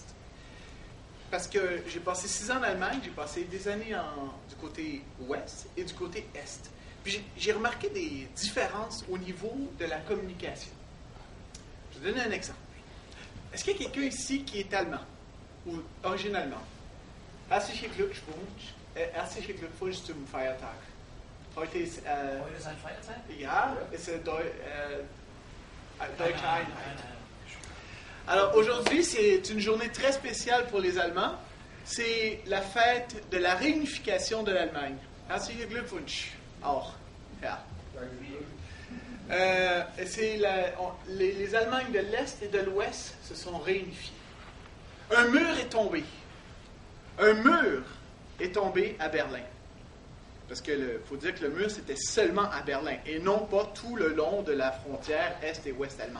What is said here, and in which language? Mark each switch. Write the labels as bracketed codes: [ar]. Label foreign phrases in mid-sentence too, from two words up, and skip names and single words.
[fr] Parce que j'ai passé 6 ans en Allemagne, j'ai passé des années du côté Ouest et du côté Est. Puis j'ai remarqué des différences au niveau de la communication. Je vais vous donner un exemple. Est-ce qu'il y a quelqu'un ici qui est allemand ou origine allemande? [de] Herzlichen Glückwunsch zum Feiertag. Heute ist ein Feiertag? Ja, ist Deutsche Einheit. [fr] Alors aujourd'hui, c'est une journée très spéciale pour les Allemands. C'est la fête de la réunification de l'Allemagne. [de] Herzlichen Glückwunsch. Auch. Ja. [fr] Les Allemagnes de l'Est et de l'Ouest se sont réunifiées. Un mur est tombé. Un mur est tombé à Berlin. Parce qu'il faut dire que le mur, c'était seulement à Berlin et non pas tout le long de la frontière Est et Ouest allemande.